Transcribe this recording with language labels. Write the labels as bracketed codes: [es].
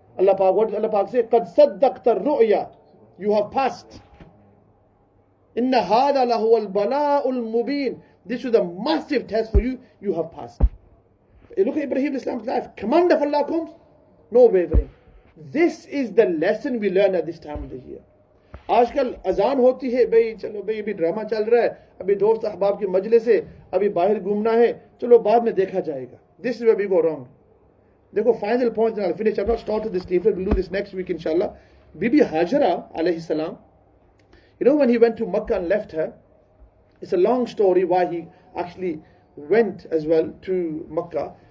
[en] What does Allah Pak say? [ar] قَدْ صَدَّقْتَ الرُّؤْيَا. [en] You have passed. [ar] إِنَّ هَذَا لَهُوَ الْبَلَاءُ الْمُبِينَ. [en] This was a massive test for you. You have passed. Look at Ibrahim Islam's life. Command of Allah comes, no wavering. This is the lesson we learn at this time of the year. [hi] आजकल अजान होती है, भाई चलो भाई अभी drama चल रहा है, अभी दोस्त अहबाब की मजलिस है, अभी बाहर घूमना है, चलो बाद में देखा जाएगा. [en] This is where we go wrong. देखो final point, and I'll finish. I've not started this leaflet. We'll do this next week inshallah. Bibi Hajara alayhis salam. When he went to Makkah and left her, it's a long story why he actually went as well to Makkah.